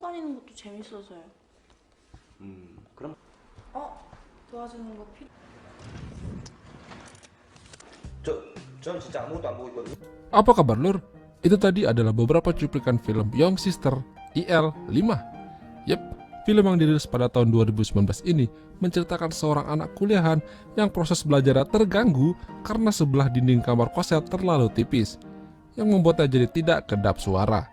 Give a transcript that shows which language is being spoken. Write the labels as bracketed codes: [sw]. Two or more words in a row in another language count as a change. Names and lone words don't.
[ko] 다니는 것도 재밌어서요. 그럼 도와주는 거 필요? 전 진짜 아무것도 안 보고 있거든요. [id] Apa kabar lur? Itu tadi adalah beberapa cuplikan film Young Sister IL5. Yep, film yang dirilis pada tahun 2019 ini menceritakan seorang anak kuliahan yang proses belajarnya terganggu karena sebelah dinding kamar kosnya terlalu tipis, yang membuatnya jadi tidak kedap suara.